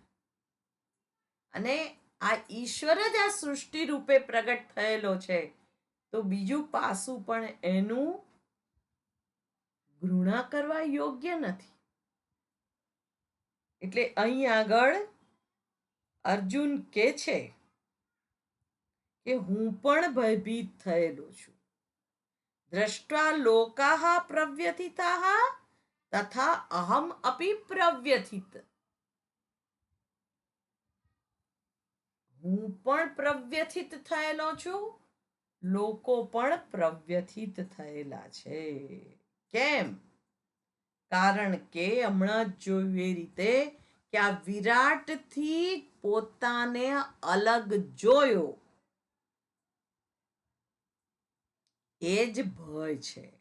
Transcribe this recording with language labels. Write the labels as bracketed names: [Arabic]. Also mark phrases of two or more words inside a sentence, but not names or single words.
[Gujarati] અને આ ઈશ્વર જ આ સૃષ્ટિ રૂપે પ્રગટ થયેલો છે, તો બીજું પાસું પણ એનું ઘૃણા કરવા યોગ્ય નથી. એટલે અહીં આગળ અર્જુન કહે છે કે હું પણ ભયભીત થયેલો છું, [Sanskrit] दृष्ट्वा लोकाः प्रव्यथिताः तथा अहम अपि प्रव्यथित. [Gujarati] હું પણ પ્રવ્યથિત થયેલો છું, લોકો પણ પ્રવ્યથિત થયેલા છે. કેમ? કારણ કે હમણાં જ જોયું એ રીતે કે આ વિરાટથી પોતાને અલગ જોયો, એ જ ભય છે.